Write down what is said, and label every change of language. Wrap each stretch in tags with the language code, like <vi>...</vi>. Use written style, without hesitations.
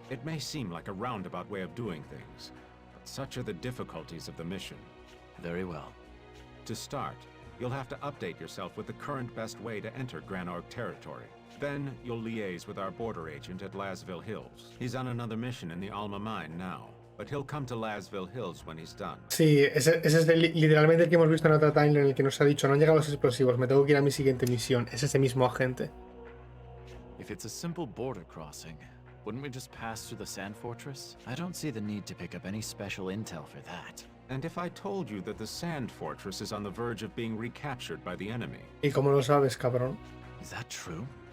<en>It may seem like a roundabout way of doing things, but such are the difficulties of the mission. Very well. To start, you'll have to update yourself with the current best way to enter Granorg territory. Then you'll liaise with our border agent at Lasville Hills. He's on another mission in the Alma mine now, but he'll come to Lasville Hills when he's done.</en> <es>Sí, ese es literalmente el que hemos visto en otra timeline en el que nos ha dicho no han llegado los explosivos, me tengo que ir a mi siguiente misión. Es ese mismo agente.</es> <en>If it's a simple border crossing, wouldn't we just pass through the sand fortress? I don't see the need to pick up any special intel for that. And if I told you that the sand fortress is on the verge of being recaptured by the enemy?</en> <es>¿Y cómo lo sabes, cabrón?</es> <en>Is that true?</en>